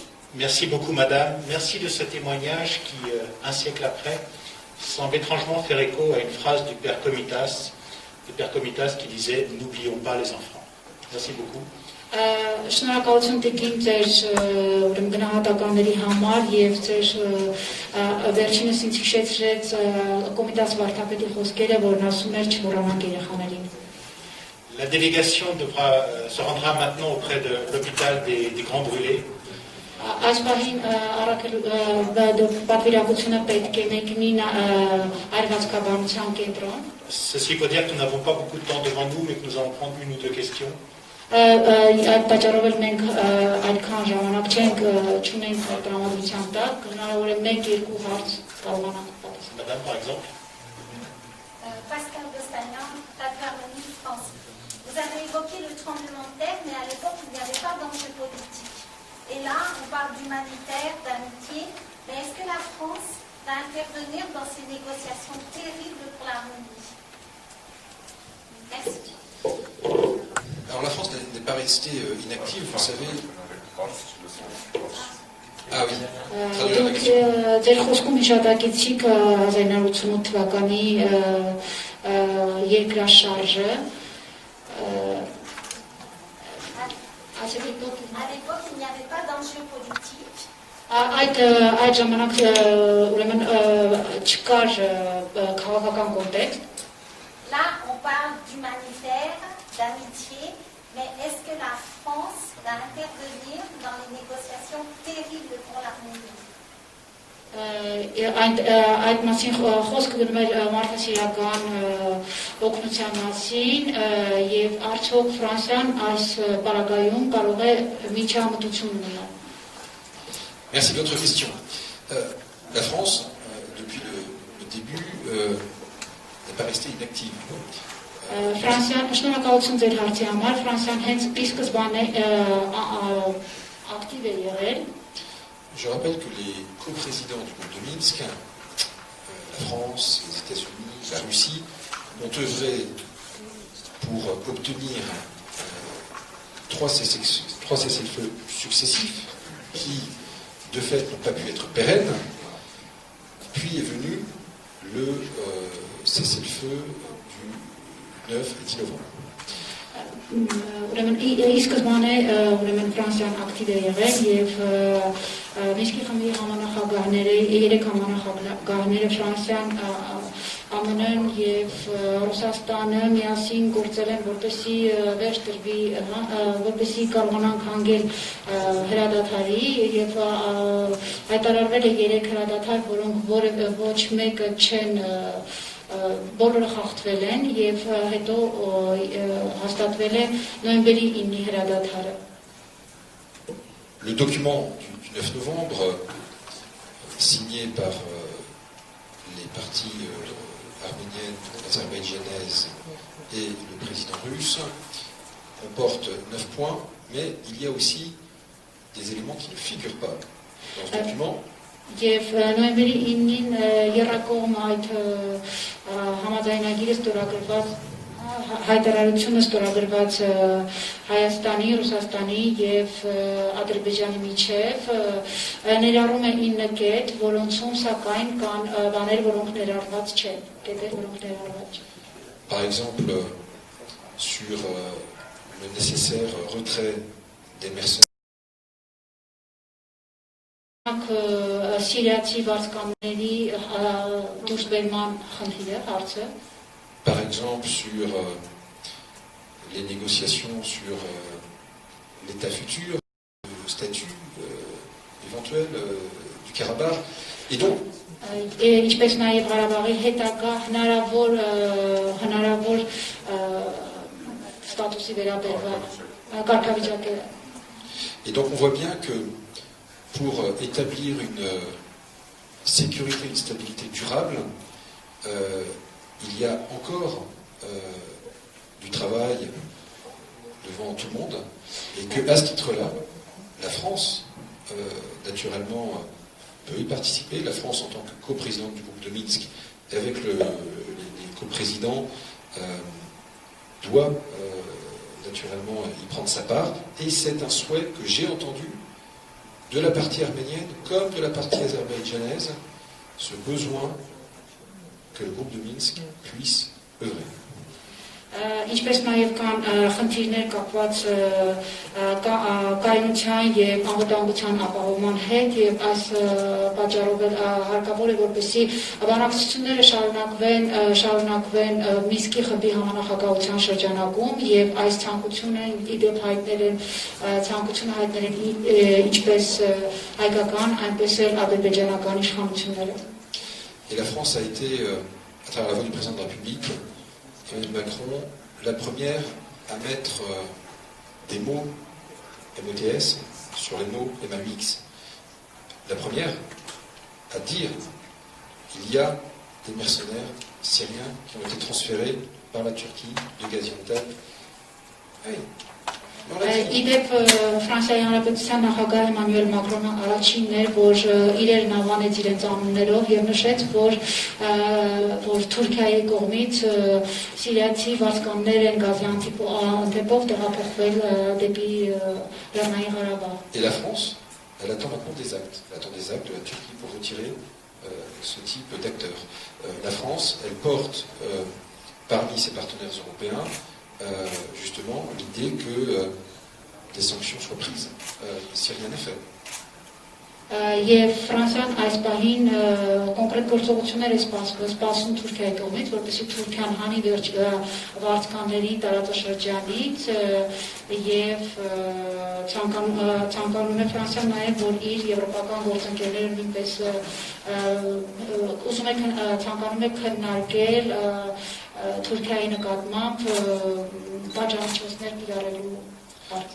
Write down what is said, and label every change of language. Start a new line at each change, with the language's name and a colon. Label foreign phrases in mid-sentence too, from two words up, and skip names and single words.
French: Merci beaucoup, madame. Merci de ce témoignage qui, un siècle après, semble étrangement faire écho à une phrase du père Komitas qui disait « N'oublions pas les enfants ». Merci beaucoup.
Armenian: Շնորհակալություն տիկին ձեր գնահատականների համար եւ ձեր վերջինս ինձ հիշեցրեց Կոմիտաս վարդապետի խոսքերը, որն ասում էր չմոռանանք երեխաներին։
French: La délégation se rendra maintenant auprès de l'hôpital des Grands Brûlés.
Armenian: Այս պահին պատվիրակությունը պետք է մեկնի այրվածքաբանության կենտրոն։
French: Ceci veut dire que nous n'avons pas beaucoup de temps devant nous, mais que nous allons prendre une ou deux questions.
Armenian: Այդ պատճառով էլ մենք այդքան ժամանակ չունենք տրամադրության տակ, հնարավոր է 1-2 հարց կարողանանք պատասխանել։
French: Madame, par exemple. Pascal Dostagnan, Patriarchie France. Vous avez évoqué le tremblement de terre, mais à l'époque, il n'y avait pas d'enjeu politique. Et là, on parle d'humanitaire, d'amitié, mais est-ce que la France va intervenir dans ces négociations terribles pour l'Arménie? Merci. Alors la France n'est pas restée inactive, vous savez. Ah oui.
Armenian: Դուք ձեր խոսքում հիշատակեցիք 1988 թվականի երկրաշարժը։
French: À l'époque, il n'y avait pas d'enjeu politique.
Armenian: Այդ ժամանակ ուրեմն չկար քաղաքական կոնտեքստ։
French: Là, on parle d'humanitaire, d'amitié, mais est-ce que la France va intervenir dans les négociations terribles pour l'Arménie?
Armenian: Այդ մասին խոսքը գնում է մարդասիրական օգնության մասին եւ արդյոք Ֆրանսիան այս պարագայում կարող է միջամտություն ունենալ։
French: Merci de votre question. La France, depuis le début, n'est pas restée inactive.
Armenian: Ֆրանսիան շնորհակալություն ձեր հարցի համար, Ֆրանսիան հենց ի սկզբանե ակտիվ է եղել։
French: Je rappelle que les coprésidents du groupe de Minsk, la France, les États-Unis, la Russie, ont œuvré pour obtenir 3 cessez-le-feu successifs qui, de fait, n'ont pas pu être pérennes. Puis est venu le cessez-le-feu du 9 et 10 novembre.
Armenian: Ուրեմն ի սկզբանե ուրեմն Ֆրանսիան ակտիվ է եղել եւ Մինսկի խմբի համանախագահները, 3 համանախագահները Ֆրանսիան, ԱՄՆ-ն եւ Ռուսաստանը միասին գործել են, որպեսզի վերջ տրվի, որպեսզի կարողանան հանգել հրադադարի եւ հայտարարվել է 3 հրադադար, որոնք ոչ մեկը չեն բոլորը խախտվել են եւ հետո հաստատվել է նոյեմբերի 9-ի հրադադարը։
French: Le document du 9 novembre, signé par les parties arméniennes, azerbaïdjanaises et le président russe, comporte 9 points, mais il y a aussi des éléments qui ne figurent pas dans ce document.
Armenian: Եվ նոյեմբերի 9-ին երակողմ այդ համաձայնագիրը ստորագրված հայտարարությունը ստորագրված Հայաստանի, Ռուսաստանի եւ Ադրբեջանի միջև ներառում է 9 կետ, որոնցում սակայն կան բաներ, որոնք ներառված չեն, կետեր, որոնք ներառված չեն։
French: Par exemple, sur le nécessaire retrait des mercenaires.
Armenian: Սիրիացի վարձկանների դուրսբերման խնդիրը, հարցը։
French: Par exemple, sur les négociations sur l'état futur, le statut éventuel du Karabakh. Et donc,
Armenian: ինչպես նաև Ղարաբաղի հետագա հնարավոր ստատուսի վերաբերյալ կարգավիճակը։
French: Et donc on voit bien que pour établir une sécurité, une stabilité durable, il y a encore du travail devant tout le monde, et qu'à ce titre-là, la France, naturellement, peut y participer. La France, en tant que coprésidente du groupe de Minsk, et avec les coprésidents, doit naturellement y prendre sa part. Et c'est un souhait que j'ai entendu de la partie arménienne comme de la partie azerbaïdjanaise, ce besoin que le groupe de Minsk puisse œuvrer.
Armenian: Ինչպես նաև կան խնդիրներ կապված կայունության և անվտանգության ապահովման հետ և այս պատճառով հարկավոր է որպեսզի բանակցությունները շարունակվեն Մինսկի խմբի համանախագահության շրջանակում և այս ցանկությունը իդեպ հայտնել են ինչպես հայկական, այնպես էլ ադրբեջանական իշխանությունները։
French: Et la France a été, à travers la voix du président de la République, Emmanuel Macron, la première à mettre des mots MOTS sur les mots MAUX. La première à dire qu'il y a des mercenaires syriens qui ont été transférés par la Turquie de Gaziantep. Oui.
Armenian: Իդեպ Ֆրանսիայի Հանրապետության նախագահ Էմանուել Մակրոնը առաջինն էր, որ իրերն անվանեց իրենց անուններով եւ նշեց, որ Թուրքիայի կողմից սիրիացի վարձկաններ են Գազիանտեպով տեղափոխվել դեպի Լեռնային Ղարաբաղ։
French: Et la France, elle attend maintenant des actes. Elle attend des actes de la Turquie pour retirer ce type d'acteurs. La France, elle porte parmi ses partenaires européens justement l'idée que des sanctions soient prises si rien n'est fait.
Armenian: Եվ Ֆրանսիան այս պահին կոնկրետ գործողություններ է սպասում Թուրքիայի կողմից, որպեսզի Թուրքիան հանի վերջ վարձկանների տարածաշրջանից եւ ցանկանում է Ֆրանսիան նաեւ, որ իր եվրոպական գործընկերները նույնպես ցանկանում է քննարկել Թուրքիայի նկատմամբ պատժամիջոցներ կիրառելու հարց։